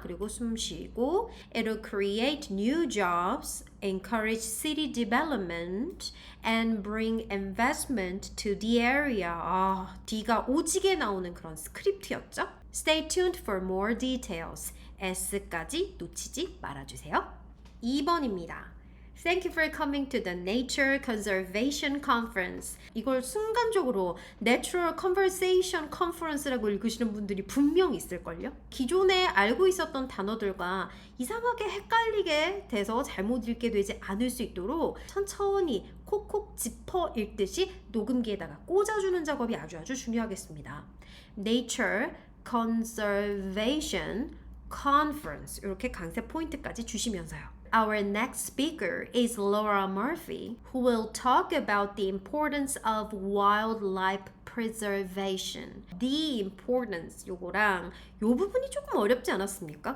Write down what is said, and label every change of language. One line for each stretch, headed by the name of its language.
Korean: 그리고 숨 쉬고
English: it'll create new jobs, encourage city development and bring investment to the area.
Korean: D가 오지게 나오는 그런 스크립트였죠.
English: Stay tuned for more details.
Korean: S까지 놓치지 말아주세요. 2번입니다.
English: Thank you for coming to the Nature Conservation Conference.
Korean: 이걸 순간적으로
English: Natural Conversation Conference
Korean: 라고 읽으시는 분들이 분명 있을걸요? 기존에 알고 있었던 단어들과 이상하게 헷갈리게 돼서 잘못 읽게 되지 않을 수 있도록 천천히 콕콕 짚어 읽듯이 녹음기에다가 꽂아주는 작업이 아주 중요하겠습니다.
English: Nature Conservation Conference
Korean: 이렇게 강세 포인트까지 주시면서요.
English: Our next speaker is Laura Murphy, who will talk about the importance of wildlife preservation.
Korean: The importance 요거랑 요 부분이 조금 어렵지 않았습니까?